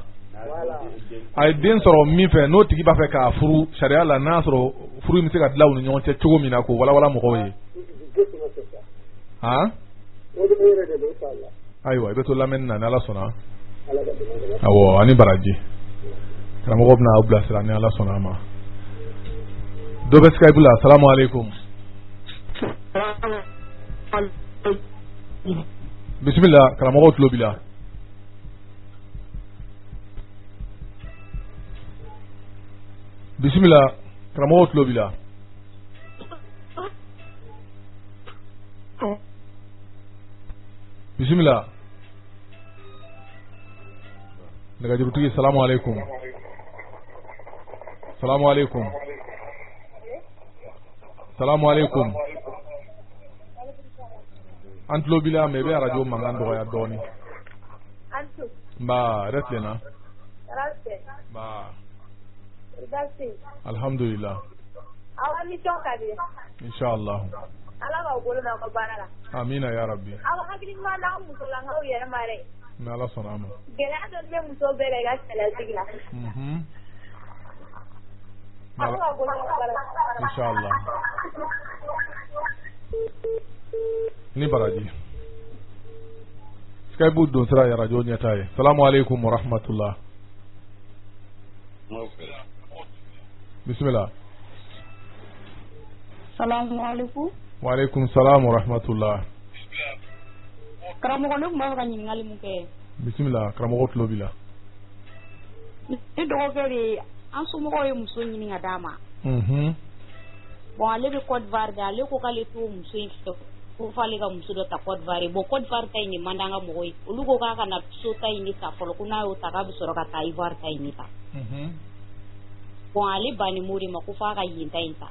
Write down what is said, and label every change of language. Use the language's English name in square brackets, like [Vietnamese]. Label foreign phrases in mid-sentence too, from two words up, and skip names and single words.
[Bambara] A ye den sɔrɔ min fɛ n'o tigi b'a fɛ k'a furu sariya la n'a sɔrɔ furu in bɛ se ka dilan u ni ɲɔgɔn cɛ cogo min na k'o walawala mɔgɔw ye. Ayiwa i bɛ to lamɛnni na ni Ala sɔnna. Awɔ ani baraji karamɔgɔ bɛna aw bilasira ni Ala sɔnna a ma. Dɔ bɛ Skype la [Arabic] السلام عليكم. [Bambara] Bismillah karamɔgɔ tulo b'i la. Bismillah karamɔgɔ tulo b'i la. Bismillah. Nɛgɛjurutigi [Arabic] سلام عليكم. سلام عليكم. سلام عليكم. [Bambara] An tulo b'i la mais i bɛ arajo mankan dɔgɔya dɔɔni. Nba yɛrɛ tilenna. Nba. Alhamdulillah. Awa mission ka di. Inshallah. Ala ka bolo da ka baara la. Amina [Arabic] يا ربي. [Bambara] Awa hakili ma na muso la ngaw yɛrɛ ma dɛ. Ni Ala sɔnna a ma. Gɛlɛya dɔ bɛ muso bɛɛ la i ka cɛlasigi la. Ala ka bolo da ka baara la. Inshallah. Ni baraji. Skype don sira ya radio ɲɛta ye. [Arabic] سلام عليكم ورحمة الله. [Bambara] Bismillah. [Arabic] سلام عليكم. وعليكم السلام ورحمة الله. [Bambara] Karamɔgɔ ne tun b'a fɛ ka ɲininkali mun kɛ. Bismillah karamɔgɔ tulo b'i la. Ne dɔgɔkɛ de an somɔgɔw ye muso ɲini ka d'a ma. Bon ale bɛ Côte d'Ivoire de ale ko k'ale t'o muso in fɛ ko fale ka muso dɔ ta Côte d'Ivoire bon Côte d'Ivoire ta ni mandanga mɔgɔ ye olu ko k'a kana so ta ɲini ta fɔlɔ ko n'a y'o ta k'a bɛ sɔrɔ ka taa Ivoire ta ɲini ta bon ale bani mo de ma ko f'a ka yen ta in ta